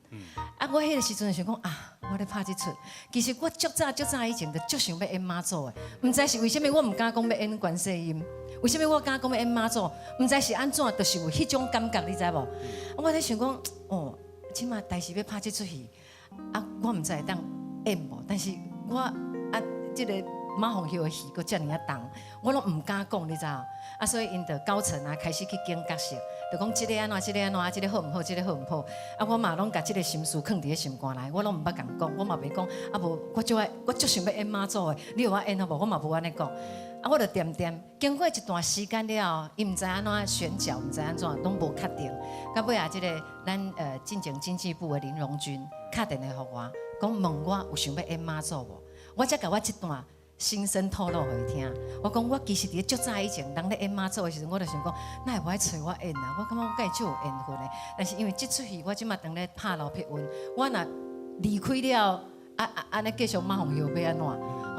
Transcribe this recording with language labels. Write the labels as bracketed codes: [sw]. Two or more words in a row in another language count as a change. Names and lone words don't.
[nan] 我迄个时阵想讲啊，我咧拍这出，其实我足早以前就足想要演妈祖的，唔知是为什么我唔敢讲要演观世音，为什么我敢讲要演妈祖？唔知是安怎，就是有迄种感觉，你知无？我咧想讲，哦，起码台视要拍这出戏，我唔知会当演无，但是我这个马凤秀的戏佫遮尔啊重，我拢唔敢讲，你知道？所以因着高层开始去拣角色，就讲这个安怎，这个安怎，这个好唔好，这个好唔好？我嘛拢甲这个心思藏伫个心肝内，我拢唔捌共讲，我嘛袂讲，无我足想要演妈祖的，你有我演好无？我嘛无安尼讲，我就点，经过一段时间了后，伊唔知安怎选角，唔知安怎，拢无确定。到尾这个咱进前经济部的林荣军打电话互我，讲问我有想要演妈祖无？我才甲我这段心声透露给伊听。我讲我其实伫足早以前，人咧演妈祖的时阵，我就想讲，哪会无爱找我演啊？我感觉我甲伊足有缘分的。但是因为这出戏，我即马当咧拍刘碧云，我若离开了，安尼继续马凤秀要安怎？